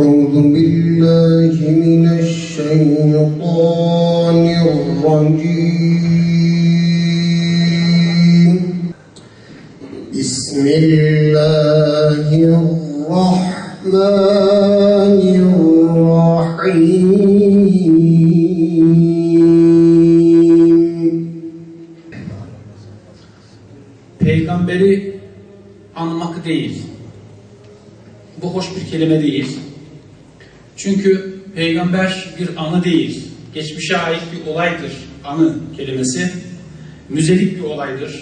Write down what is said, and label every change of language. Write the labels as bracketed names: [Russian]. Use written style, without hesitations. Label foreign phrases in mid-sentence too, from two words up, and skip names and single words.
[Arabic] أعوذ بالله من الشيطان الرجيم بسم الله الرحمن الرحيم. [Turkish] Peygamberi anmak değil. Bu hoş bir kelime değil. Çünkü peygamber bir anı değil. Geçmişe ait bir olaydır. Anı kelimesi müzelik bir olaydır.